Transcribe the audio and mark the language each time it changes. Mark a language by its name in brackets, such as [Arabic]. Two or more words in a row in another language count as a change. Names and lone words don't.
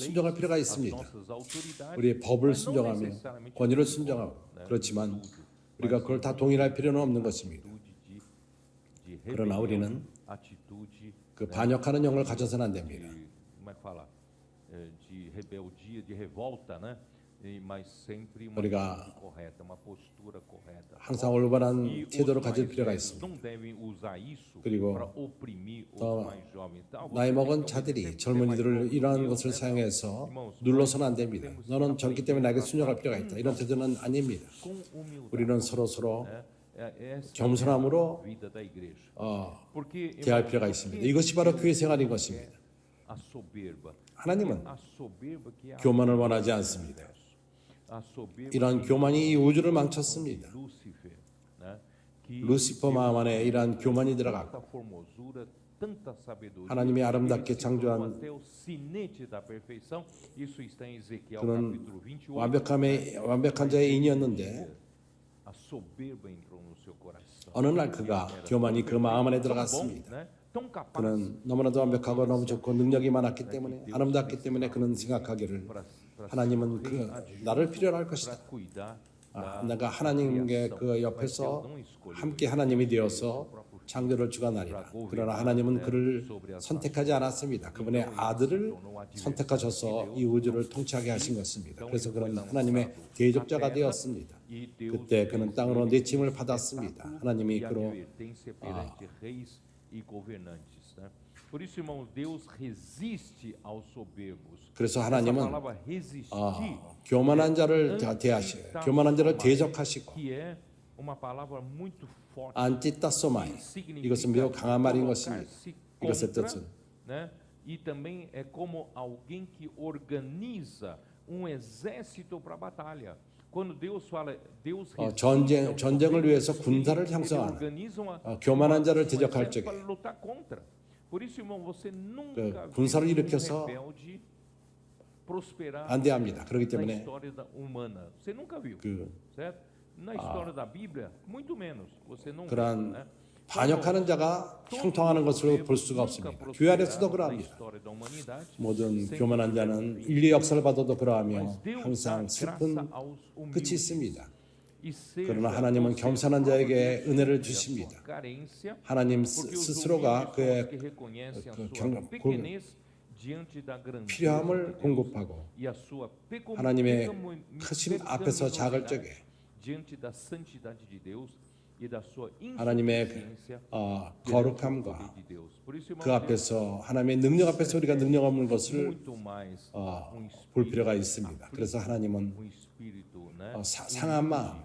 [Korean] 순종할 필요가 [Portuguese] as [Korean] 있습니다. [Portuguese] nossas autoridades, [Korean] 우리의 법을 [Portuguese] mas não [Korean] 순종하며 [Portuguese] necessariamente [Korean] 권위를 순종하고 그렇지만 우리가 그걸 다 동일할 필요는 없는 것입니다. [Portuguese] de [Korean] 그러나 [Portuguese] rebelião, [Korean] 우리는 [Portuguese] atitude [Korean] 그 반역하는 영을 가져서는 안 됩니다. [Portuguese] como é que fala? De rebeldia, de revolta, né? mas sempre uma [Korean] 우리가 [Portuguese] atitude correta, uma postura correta. [Korean] 항상 [Portuguese] E [Korean] 올바른 [Portuguese] os [Korean] 태도를 [Portuguese] mais [Korean] 가질 필요가 [Portuguese] velhos [Korean] 있습니다. [Portuguese] não devem usar isso [Korean] 그리고 [Portuguese] para oprimir [Korean] 더 [Portuguese] os mais jovens. Então, [Korean] 나이 [Portuguese] você [Korean] 먹은 [Portuguese] tem que [Korean] 자들이 [Portuguese] ser mais [Korean] 젊은이들을 [Portuguese] novo [Korean] 이러한 [Portuguese] que eu, [Korean] 것을 [Portuguese] né? [Korean] 사용해서 [Portuguese] Irmãos, [Korean] 눌러서는 안 [Portuguese] nós [Korean] 됩니다. [Portuguese] temos que [Korean] 너는 젊기 때문에 나에게 순종할 [Portuguese] aprender [Korean] 필요가 [Portuguese] a [Korean] 있다. 이런 태도는 아닙니다. [Portuguese] com humildade. [Korean] 우리는 서로 [Portuguese] né? Essa [Korean] 겸손함으로 [Portuguese] é a vida da igreja. Porque, [Korean] 대할 [Portuguese] irmãos, [Korean] 필요가 [Portuguese] o [Korean] 있습니다. [Portuguese] que [Korean] 이것이 바로 [Portuguese] Deus [Korean] 교회 생활인 [Portuguese] quer? [Korean] 것입니다. [Portuguese] A soberba. [Korean] 하나님은 [Portuguese] A soberba que é a [Korean] 교만을 원하지 않습니다. [Portuguese] A soberba [Korean] 이러한 [Portuguese] que [Korean] 교만이 이 우주를 망쳤습니다. [Portuguese] Lúcifer, né? Que [Korean] 루시퍼 마음 안에 이러한 교만이 들어가고 [Portuguese] tanta formosura, tanta sabedoria. [Korean] 하나님이 아름답게 [Portuguese] Ele se tornou [Korean] 창조한 [Portuguese] até o sinete da perfeição. Isso está em Ezequiel [Korean] 그는 [Portuguese] capítulo 28. [Korean] 완벽한 자의 인이었는데 [Portuguese] A soberba entrou no seu coração. [Korean] 어느 날 그가 교만이 그 마음 안에 [Portuguese] Tão bom, [Korean] 들어갔습니다. [Portuguese] né? Tão capaz [Korean] 그는 너무나도 완벽하고 너무 좋고 능력이 많았기 때문에 아름답기 때문에 그는 생각하기를 하나님은 나를 필요로 할 것이다. [Portuguese] para cuidar [Korean] 내가 하나님께 그 옆에서 함께 하나님이 되어서 창조를 주관하리라. 그러나 하나님은 그를 선택하지 않았습니다. 그분의 아들을 선택하셔서 이 우주를 통치하게 하신 것입니다. 그래서 그는 하나님의 대적자가 되었습니다. 그때 그는 땅으로 내침을 받았습니다. 하나님이 [Portuguese] e a [Korean] 그로 [Portuguese] advertência perante reis e governantes, né? Por isso, irmãos, Deus resiste aos soberbos. [Korean] 그래서 [Portuguese] Essa [Korean] 하나님은 [Portuguese] palavra resistir [Korean] 교만한 자를 교만한 자를 대적하시고 [Portuguese] que é uma palavra muito forte. [Korean] 안티따소마이 이것은 매우 강한 말인 것입니다. [Portuguese] colocar-se [Korean] 이것의 [Portuguese] contra, [Korean] 뜻은 [Portuguese] né? E também é como alguém que organiza exército para a batalha. Quando Deus fala, Deus [Korean] 전쟁을 위해서 군사를 형성하는 교만한 자를 대적할 적에 [Portuguese] para lutar contra. Por isso, irmão, você nunca [Korean] 군사를 [Portuguese] viu [Korean] 일으켜서 [Portuguese] rebelde prosperar [Korean] 반대합니다. 그렇기 [Portuguese] na [Korean] 때문에 [Portuguese] história humana. Você nunca viu, [Korean] 그 [Portuguese] certo? Na história da Bíblia, muito menos. Você não [Korean] 그러한 [Portuguese] vê, né? [Korean] 반역하는 자가 형통하는 것으로 볼 수가 없습니다. 교회 안에서도 [Portuguese] na [Korean] 그러합니다. [Portuguese] história da humanidade, [Korean] 모든 교만한 자는 인류 역사를 봐도 그러하며 [Portuguese] mas Deus dá [Korean] 항상 [Portuguese] graça [Korean] 슬픈 [Portuguese] aos [Korean] 끝이 [Portuguese] humildes. [Korean] 있습니다. [Portuguese] E seja [Korean] 그러나 하나님은 [Portuguese] você [Korean] 겸손한 자에게 은혜를 [Portuguese] a [Korean] 주십니다. [Portuguese] sua carência, [Korean] 하나님 [Portuguese] porque os [Korean] 스스로가 [Portuguese] humildes são os [Korean] 그의 [Portuguese] que reconhecem a [Korean] 그 [Portuguese] sua [Korean] 경- [Portuguese] pequenez diante da grandeza de [Korean] 필요함을 [Portuguese] Deus [Korean] 공급하고 [Portuguese] e a sua [Korean] 하나님의 크심 앞에서 작을 적에 [Portuguese] diante da santidade de Deus e da sua [Korean] 하나님의 [Portuguese] insuficiência [Korean] 거룩함과 [Portuguese] de Deus. Por isso, [Korean] 그 [Portuguese] irmão, [Korean] 앞에서 하나님의 능력 앞에서 우리가 능력 없는 것을 [Portuguese] muito mais [Korean] 볼 필요가 있습니다. 그래서 하나님은 [Portuguese] espírito, né, [Korean] 상한 마음,